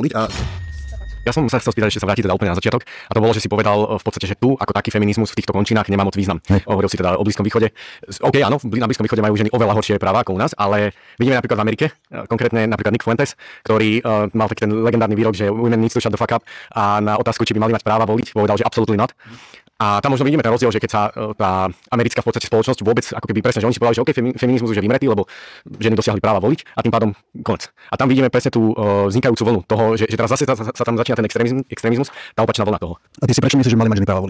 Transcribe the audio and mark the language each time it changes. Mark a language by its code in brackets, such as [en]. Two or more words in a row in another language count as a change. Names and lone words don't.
[sk] nastavené, že ženy nemôžu voliť a Ja som sa chcel spýtať, ešte sa vrátiť teda úplne na začiatok. A to bolo, že si povedal v podstate, že tu ako taký feminizmus v týchto končinách nemá moc význam. Hovoril si teda o Blízkom východe. OK, áno, na Blízkom východe majú ženy oveľa horšie práva ako u nás, ale vidíme napríklad v Amerike, konkrétne napríklad Nick Fuentes, ktorý mal taký ten legendárny výrok, že [en] women need to shut the fuck up, [sk] a na otázku, či by mali mať práva voliť, povedal, že [en] absolutely not. [sk] A tam možno vidíme ten rozdiel, že keď sa tá americká v podstate spoločnosť vôbec, ako keby presne, že oni si povedali, že OK, feminizmus už je vymretý, lebo ženy dosiahli práva voliť a tým pádom konec. A tam vidíme presne tú vznikajúcu vlnu toho, že teraz zase sa tam začína ten extrémizmus, tá opačná vlna toho. A ty si prečo myslíš, že mali mať ženy práva voliť?